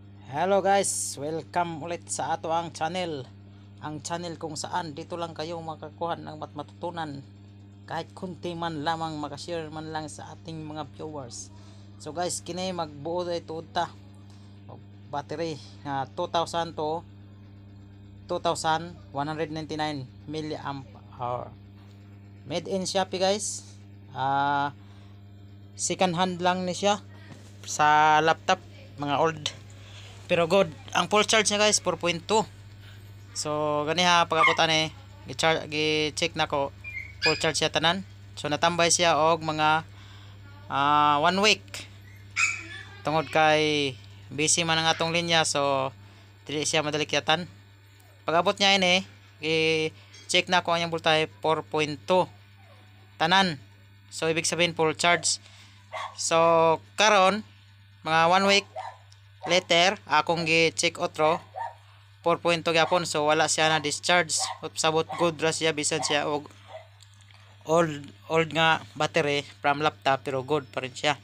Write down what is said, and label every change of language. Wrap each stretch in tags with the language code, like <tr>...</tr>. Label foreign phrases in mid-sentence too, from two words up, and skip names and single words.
<en>Hello guys,</en> <ceb>welcome ulit sa ato ang channel.</ceb> <tl>Ang channel kung saan dito lang kayo makakuha ng matutunan. Kahit kunti man lamang makashare man lang sa ating mga viewers.</tl> <ceb>So guys, kini magbuo ito ta.</ceb> <en>Battery na 2000 to 2199 milliamp hour. Made in Shopee guys.</en> <ceb>Second hand lang ni siya sa laptop, mga old. Pero good. Ang</ceb> <en>full charge</en> <ceb>niya guys 4.2. So gani ha pagabutan eh gi-check na ko full charge siya tanan. So natambay siya og mga 1 week. Tungod kay busy man ang atong linya, so dili siya madalikyatan. Pagabot niya ini i-check na ko ang voltahe 4.2 tanan.</ceb> <tl>So ibig sabihin full charge.</tl> <ceb>So karon mga</ceb> <en>1 week later</en> <ceb>akong gi-check otro 4.2 gyapon, so wala siya na discharge. Sabot good ra siya bisan siya og old nga battery</ceb> <en>from laptop,</en> <tl>pero good pa rin siya.</tl>